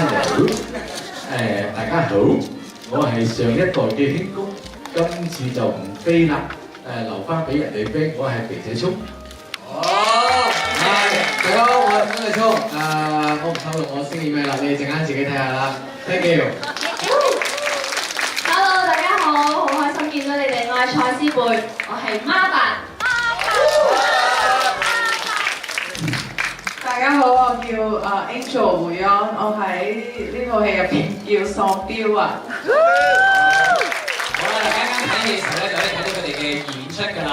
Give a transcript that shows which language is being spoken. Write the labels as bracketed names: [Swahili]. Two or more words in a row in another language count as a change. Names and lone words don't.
[Cantonese] 大家好，我係上一代嘅輕功，今次就唔飛啦，留翻俾人哋飛，我係肥仔叔。好，大家好，我係張繼聰。我唔透露我星意咩啦，你哋陣間自己睇下啦。 [English] Thank you。 [Cantonese] Hello，大家好，好開心見到你哋，我係蔡思貝，我係媽爸。大家好，我叫Angel 胡安，我喺呢套戲入邊叫喪彪啊。好啦，大家啱睇戲嘅時候咧，就可以睇到佢哋嘅演出㗎啦。